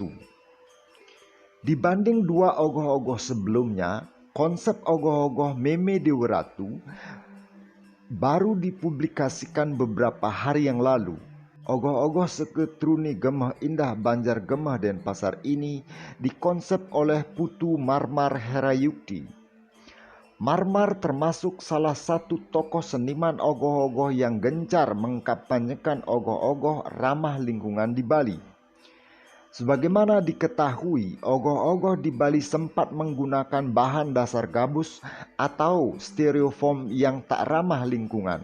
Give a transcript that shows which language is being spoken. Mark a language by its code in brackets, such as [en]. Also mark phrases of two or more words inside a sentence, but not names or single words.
[id] Dibanding dua ogoh-ogoh sebelumnya, konsep ogoh-ogoh Meme Dewa Ratu baru dipublikasikan beberapa hari yang lalu. Ogoh-ogoh Seketruni Gemah Indah Banjar Gemah Denpasar ini dikonsep oleh Putu Marmar Herayukti. Marmar termasuk salah satu tokoh seniman ogoh-ogoh yang gencar mengkampanyekan ogoh-ogoh ramah lingkungan di Bali. Sebagaimana diketahui, ogoh-ogoh di Bali sempat menggunakan bahan dasar gabus atau styrofoam yang tak ramah lingkungan.